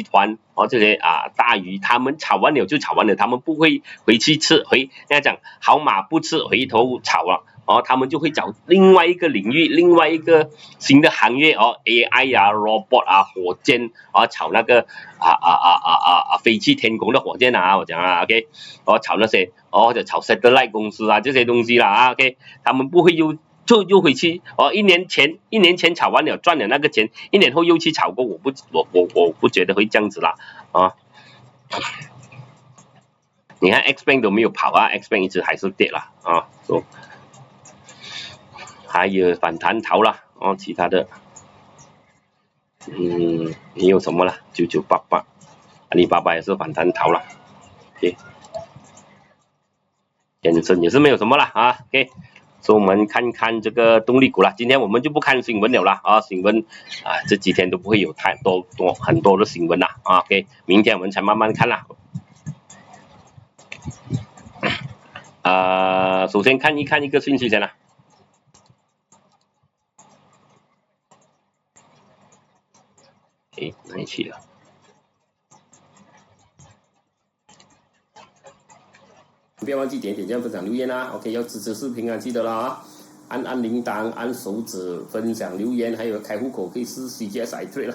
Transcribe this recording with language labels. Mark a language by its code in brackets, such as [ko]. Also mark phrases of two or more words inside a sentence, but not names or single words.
[zh] 團這些大魚，他們炒完了就炒完了，他們不會回去吃人家講好馬不吃回頭草了他們就會找另外一個領域，另外一個新的行業 [en] AI robot [zh] 火箭炒那個飛去天空的火箭我講OK， 炒那些或者炒 satellite 公司這些東西啦OK， 他們不會又回去一年前炒完了賺了那個錢，1年後又去炒過，我不覺得會這樣子啦你看 Xpeng 都沒有跑Xpeng 一直還是跌啦還有反彈逃啦其他的你有什麼啦9988阿里巴巴也是反彈逃啦 OK，衍生也是沒有什麼啦OK， 所以我們看看這個動力股啦，今天我們就不看新聞了啦新聞這幾天都不會有很多的新聞啦OK， 明天我們才慢慢看啦首先看一個信息先啦哪裡去了不要忘記點讚、分享、留言OK， 要支持視頻記得啦按鈴鐺、按手指、分享、留言，還有開戶口可以試 CGS iTrade 啦。